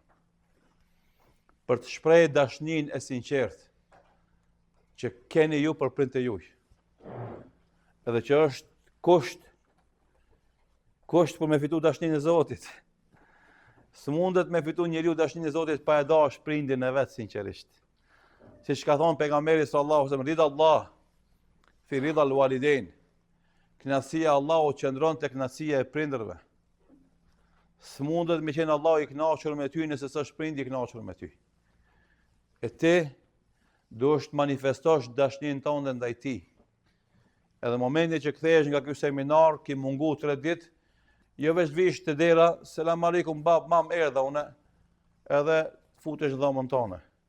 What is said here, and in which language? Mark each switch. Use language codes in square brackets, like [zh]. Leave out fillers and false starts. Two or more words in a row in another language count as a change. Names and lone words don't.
[sq] Për të shprehur dashninë e sinqertë që keni ju për prindët e juaj. Edhe që është kusht për me fitu dashninë e Zotit. S'mundet me fitu njeriu dashninë e Zotit pa e dash prindin e vet sinqerisht. Siç ka thonë pejgamberi [ar] صلى الله عليه وسلم, رضا الله في رضا الوالدين. [sq] Kënaqësia e Allahut qëndron te kënaqësia e prindërve. S'mundet me qenë Allahu i kënaqur me ty nëse s'është prindi i kënaqur me ty. E ti duhet të manifestosh dashninë tënde ndaj tij. Edhe momentin që kthehesh nga ky seminar, ki mungu 3 ditë, jo veç vish të dera, [ar] السلام عليكم [sq] bab, mam erdha une, edhe futesh në dhomën tonë.